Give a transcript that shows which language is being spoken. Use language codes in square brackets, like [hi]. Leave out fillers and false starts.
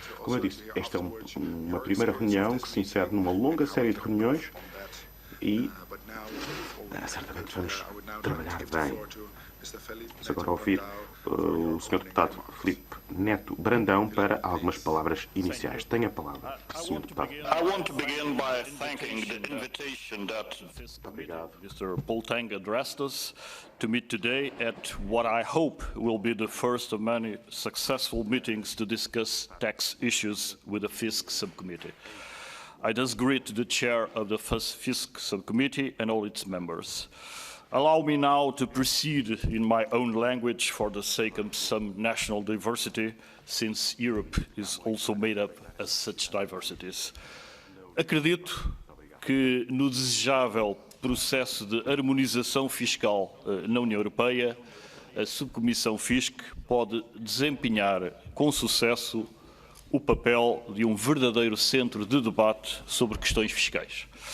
[pt] Como eu disse, esta é uma primeira reunião que se insere numa longa série de reuniões e certamente vamos trabalhar bem. Vamos agora ouvir o Sr. Deputado Filipe Neto Brandão para algumas palavras iniciais. Tenha a palavra, Sr. Deputado. [en] I want to begin by thanking the invitation that Mr. Poltang addressed us to meet today at what I hope will be the first of many successful meetings to discuss tax issues with the FISC subcommittee. I thus greet the chair of the FISC subcommittee and all its members. Allow me now to proceed in my own language for the sake of some national diversity, since Europe is also made up of such diversities. [pt] Acredito que no desejável processo de harmonização fiscal na União Europeia, a subcomissão FISC pode desempenhar com sucesso o papel de um verdadeiro centro de debate sobre questões fiscais.